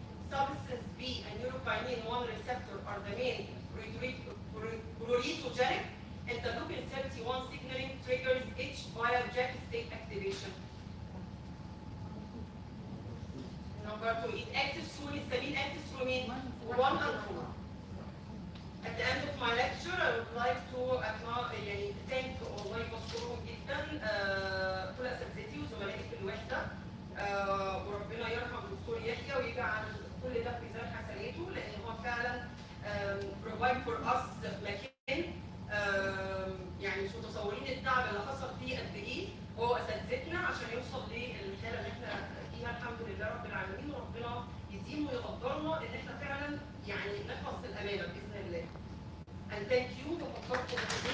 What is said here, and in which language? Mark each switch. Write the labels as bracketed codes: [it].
[en] Substance B and neurokinin 1 receptor are the main pruritigenic. Interleukin 31 signaling triggers itch via JAK state activation. Number 2, it actives through histamine actives through 1 and 4. At the end of my lecture, I would like to thank [ar] والله بشكرهم جدا كل اساتذتي وزملائي في الوحده وربنا يرحم الدكتور يحيى ويجعل كل ده في ميزان حسناته لان هو فعلا [en] provide for us [ar] مكان يعني مش متصورين التعب اللي حصل فيه قد ايه هو اساتذتنا عشان يوصل للحاله اللي احنا فيها الحمد لله رب العالمين وربنا يديم ويقدرنا ان احنا فعلا يعني نحفظ الامانه باذن الله. [en] And thank you [ar] وفكرت